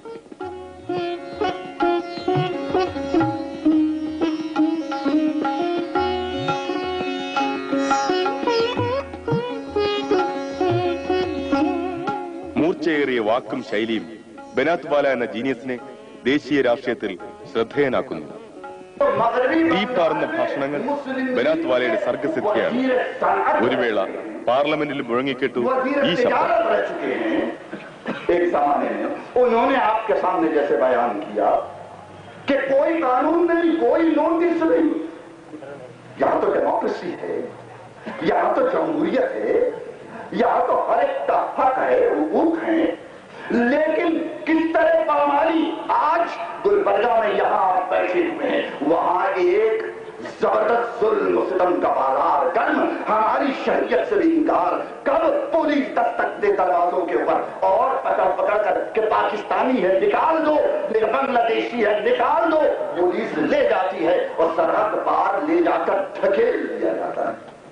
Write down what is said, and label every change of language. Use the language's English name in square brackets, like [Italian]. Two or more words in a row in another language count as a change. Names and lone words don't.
[Malayalam] മൂർച്ചയേറിയ വാക്കും ശൈലിയും ബനാത്വാല എന്ന ജീനിയസിനെ ദേശീയ രാഷ്ട്രീയത്തിൽ ശ്രദ്ധേയനാക്കുന്നു. തീപ്പാറുന്ന ഭാഷണങ്ങൾ ബനാത്വാലയുടെ സർഗസിദ്ധിയാണ്. ഒരു വേള പാർലമെന്റിൽ മുഴങ്ങിക്കെട്ടു ഈ ശബ്ദം. [Urdu] ایک زمانے میں انہوں نے آپ کے سامنے جیسے بیان کیا کہ کوئی قانون نہیں، کوئی نوٹس نہیں، یہاں تو ڈیموکریسی ہے، یہاں تو جمہوریت ہے، یہاں تو ہر ایک کا حق ہے، حقوق ہے، لیکن کس طرح پامالی آج گلبرگہ میں یہاں بیٹھے ہوئے ہیں، وہاں ایک زبردست ظلم ستم کا بازار کرم ہماری شریعت سے انکار، کب پولیس دستک دے دروازوں کے اوپر اور پکڑ پکڑ کر کے پاکستانی ہے نکال دو، بنگلہ دیشی ہے نکال دو، پولیس لے جاتی ہے اور سرحد پار لے جا کر دھکیل دیا جاتا ہے.